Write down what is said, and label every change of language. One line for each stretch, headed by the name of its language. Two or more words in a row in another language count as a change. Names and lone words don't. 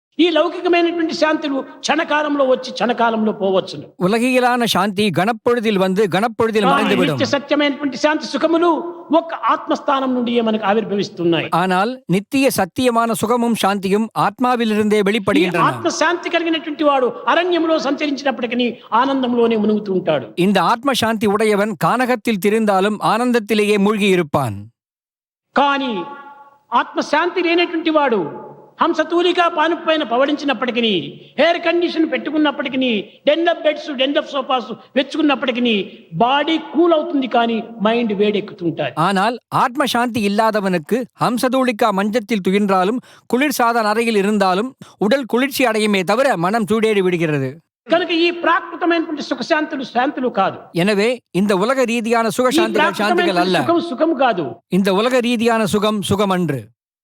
Telugu: ఈ లౌకికమైనటువంటి శాంతులు క్షణకాలంలో వచ్చి క్షణకాలంలో పోవచ్చును.
Tamil: உலகியலான சாந்தி கணப்பொழுதில் வந்து கணப்பொழுதில்
Telugu: కానీ
Tamil: மறைந்துவிடும்.
Telugu: నిత్య సత్యమైనటువంటి శాంతి సుఖములు ఒక ఆత్మస్థానం నుండి మనకు ఆవిర్భవిస్తున్నాయి.
Tamil: ஆனால் நித்திய சத்தியமான சுகமும் சாந்தியும் ஆத்மாவிலிருந்தே
Telugu: ఈ
Tamil: வெளிப்படுகின்றன.
Telugu: ఆత్మశాంతి కలిగినటువంటి వాడు అరణ్యంలో సంచరించినప్పటికీ ఆనందంలోనే మునుగుతూ ఉంటాడు.
Tamil: இந்த ஆத்ம சாந்தி உடையவன் கானகத்தில் திரிந்தாலும் ஆனந்தத்திலேயே மூழ்கி இருப்பான்.
Telugu: కానీ ఆత్మశాంతి లేనటువంటి వాడు హంసతూలికా పానుపు పైన పవడించినప్పటికీ,
English: air condition
Telugu: పెట్టుకున్నప్పటికీ,
English: den of beds, den of sofas
Telugu: వెచ్చుకున్నప్పటికీ
English: body cool
Telugu: అవుతుంది, కానీ మైండ్ వేడెక్కుతుంటారు.
Tamil: ஆனால் ஆத்ம சாந்தி இல்லாதவனுக்கு ஹம்சதூளிக்கா மஞ்சத்தில் துயின்றாலும் குளிர் சாதன அறையில் இருந்தாலும் உடல் குளிர்ச்சி அடையுமே தவிர மனம் சூடேறி விடுகிறது.
Telugu: కనుక ఈ ప్రాకృతమైనటువంటి సుఖశాంతులు శాంతులు కాదు.
Tamil: எனவே இந்த உலக ரீதியான சுக
Telugu: ఈ
Tamil: சாந்திகள் சாந்திகள் அல்ல.
Telugu: సుఖం సుఖం కాదు.
Tamil: இந்த உலக ரீதியான சுகம் சுகம் அன்று.